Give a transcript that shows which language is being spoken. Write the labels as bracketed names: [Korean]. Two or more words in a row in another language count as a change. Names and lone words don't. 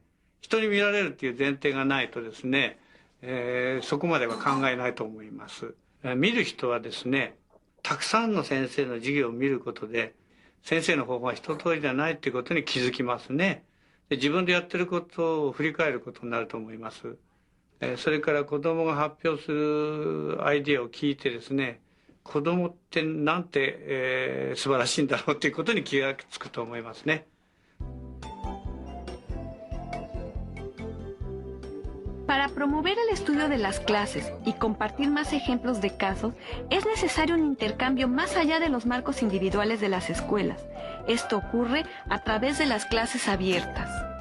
[Japanese] 人に見られるっていう前提がないとですね、そこまでは考えないと思います。見る人はですね、たくさんの先生の授業を見ることで、 先生の方法は一通りじゃないっていうことに気づきますね。で自分でやってることを振り返ることになると思います。それから子どもが発表するアイディアを聞いてですね、子どもってなんて、素晴らしいんだろうっていうことに気がつくと思いますね。 [Spanish] Para promover el estudio de las clases y compartir más ejemplos de casos, es necesario un intercambio más allá de los marcos individuales de las escuelas. Esto ocurre a través de las clases abiertas.